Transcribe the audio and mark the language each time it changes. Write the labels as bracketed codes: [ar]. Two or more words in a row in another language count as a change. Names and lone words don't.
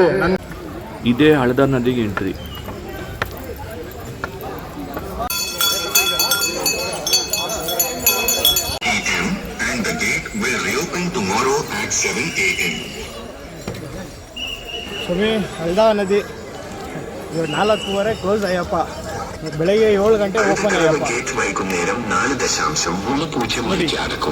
[kn] ಇದೇ ಹಳದ ನದಿಗೆ ಎಂಟ್ರಿ. [en] and the gate will reopen tomorrow at 7 a.m. [kn] ಸ್ವಾಮಿ ಹಲ್ದಾ ನದಿ ಇವಾಗ 4:30 ಕ್ಲೋಸ್ ಅಯ್ಯಪ್ಪ, ಬೆಳಗ್ಗೆ 7 ಗಂಟೆ ಓಪನ್ ಅಯ್ಯಪ್ಪ. [ml] ഗേറ്റ് വൈകുന്നേരം 4.30 മണിക്ക് അടക്കും.